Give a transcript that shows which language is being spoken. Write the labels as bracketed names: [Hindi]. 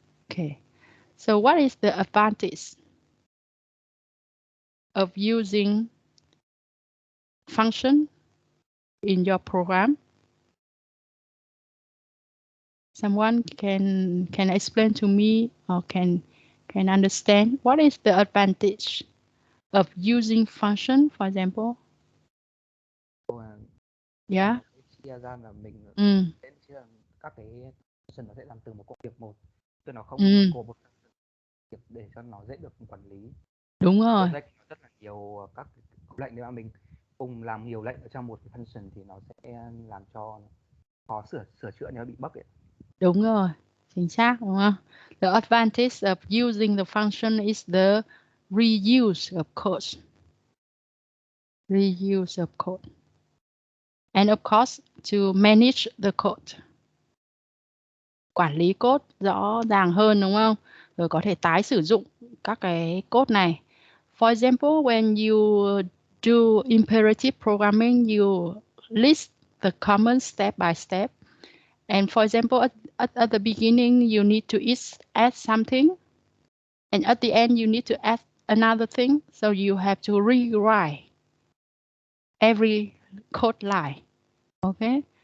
[English] Okay, so what is the advantage of using function in your program? Someone can explain to me or can understand what is the advantage of using function, for example? Yeah. [Vietnamese] Chia ra là mình chia các cái function nó sẽ làm từ một công việc một, chứ nó không gồm một việc để cho nó dễ được quản lý. Đúng rồi. Rất là nhiều các lệnh, nếu mà mình cùng làm nhiều lệnh ở trong một cái function thì nó sẽ làm cho khó sửa chữa nếu bị bug ấy. Đúng rồi, chính xác, đúng không? [English] The advantage of using the function is the reuse of code. Reuse of code. And of course, to manage the code. [Vietnamese] Quản lý code rõ ràng hơn, đúng không? Rồi có thể tái sử dụng các cái code này. [English] For example, when you do imperative programming, you list the command step by step. And for example, at the beginning, you need to add something. And at the end, you need to add another thing. So you have to rewrite every code line. Okay.